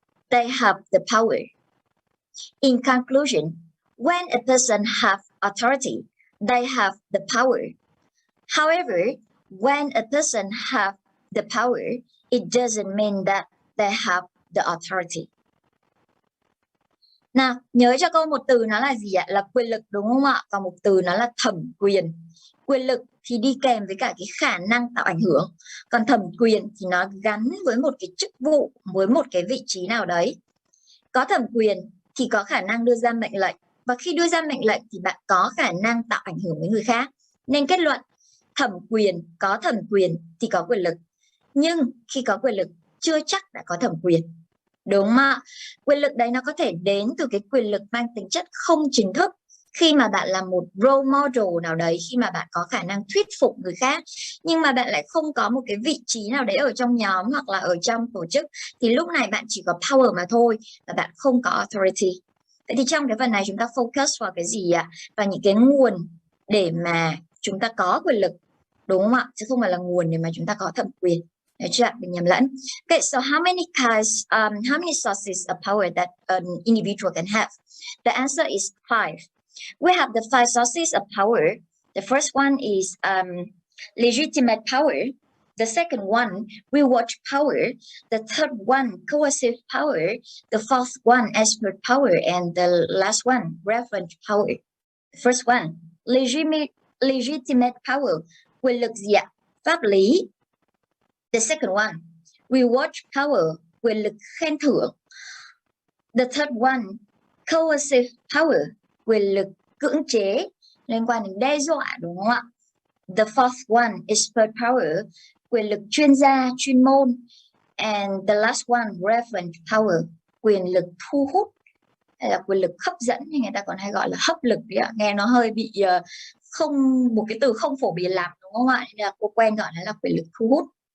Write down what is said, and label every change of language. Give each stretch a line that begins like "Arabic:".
English: They have the power. In conclusion, when a person has authority, they have the power. However, when a person has the power, it doesn't mean that they have the authority.
Vietnamese: Nào, nhớ cho câu một từ nó là gì ạ? Là quyền lực đúng không ạ? Và một từ nó là thẩm quyền. Quyền lực thì đi kèm với cả cái khả năng tạo ảnh hưởng. Còn thẩm quyền thì nó gắn với một cái chức vụ, với một cái vị trí nào đấy. Có thẩm quyền thì có khả năng đưa ra mệnh lệnh. Và khi đưa ra mệnh lệnh thì bạn có khả năng tạo ảnh hưởng với người khác. Nên kết luận, có thẩm quyền thì có quyền lực. Nhưng khi có quyền lực, chưa chắc đã có thẩm quyền. Đúng không ạ? Quyền lực đấy nó có thể đến từ cái quyền lực mang tính chất không chính thức. Khi mà bạn là một role model nào đấy, khi mà bạn có khả năng thuyết phục người khác, nhưng mà bạn lại không có một cái vị trí nào đấy ở trong nhóm hoặc là ở trong tổ chức, thì lúc này bạn chỉ có power mà thôi, và bạn không có authority. Vậy thì trong cái phần này chúng ta focus vào cái gì ạ? Vào những cái nguồn để mà chúng ta có quyền lực, đúng không ạ? Chứ không phải là nguồn để mà chúng ta có thẩm quyền. Được chưa? Đừng nhầm lẫn.
English: Okay, so how many sources of power that an individual can have? The answer is 5. We have the 5 sources of power. The first one is legitimate power. The second one, reward power. The third one, coercive power. The fourth one, expert power. And the last one, reference power. The first one, legitimate power.
Vietnamese: Quyền lực gì ạ? Pháp lý.
English: The second one, reward power.
Vietnamese: Quyền lực khen thưởng.
English: The third one, coercive power.
Vietnamese: Quyền lực cưỡng chế liên quan đến đe dọa, đúng không ạ?
English: The fourth one, expert power.
Vietnamese: Quyền lực chuyên gia, chuyên môn.
English: And the last one, reference power.
Vietnamese: Quyền lực thu hút hay là quyền lực hấp dẫn, thì người ta còn hay gọi là hấp lực đấy ạ. Nghe nó hơi bị một cái từ không phổ biến lắm, đúng không ạ? Nên là cô quen gọi nó là quyền lực thu hút.